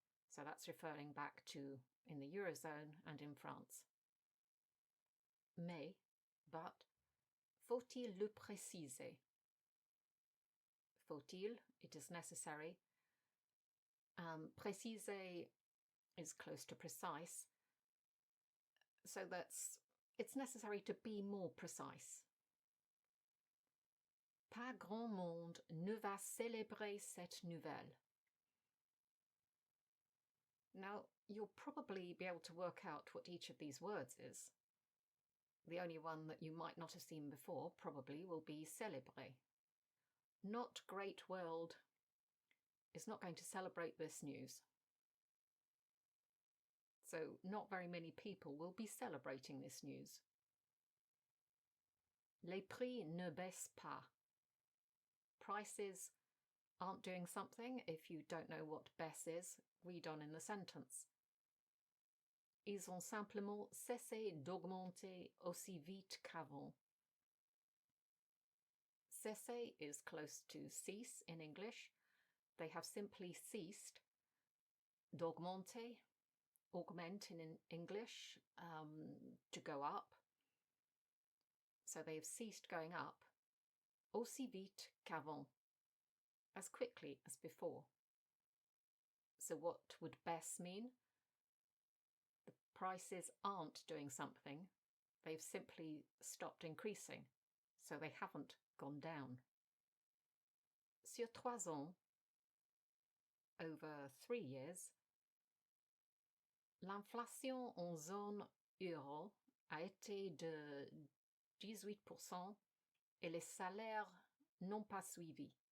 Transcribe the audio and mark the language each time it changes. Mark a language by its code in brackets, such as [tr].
[en] So that's referring back to in the Eurozone and in France. [fr] Mais, but, faut-il le préciser? [en] Faut-il, it is necessary. Préciser is close to precise. So it's necessary to be more precise. [fr] Pas grand monde ne va célébrer cette nouvelle. [en] Now, you'll probably be able to work out what each of these words is. The only one that you might not have seen before probably will be célébrer. Not great world is not going to celebrate this news. So not very many people will be celebrating this news. [fr] Les prix ne baissent pas. [en] Prices aren't doing something. If you don't know what baisse is, read on in the sentence. [fr] Ils ont simplement cessé d'augmenter aussi vite qu'avant. [en] Cesser is close to cease in English. They have simply ceased. D'augmenter, augment in English, to go up. So they've ceased going up. [fr] Aussi vite qu'avant, [en] as quickly as before. So what would baisse mean? The prices aren't doing something. They've simply stopped increasing. So they haven't gone down. [fr] Sur 3 ans, [en] over 3 years, [fr] l'inflation en zone euro a été de 18% et les salaires n'ont pas suivi.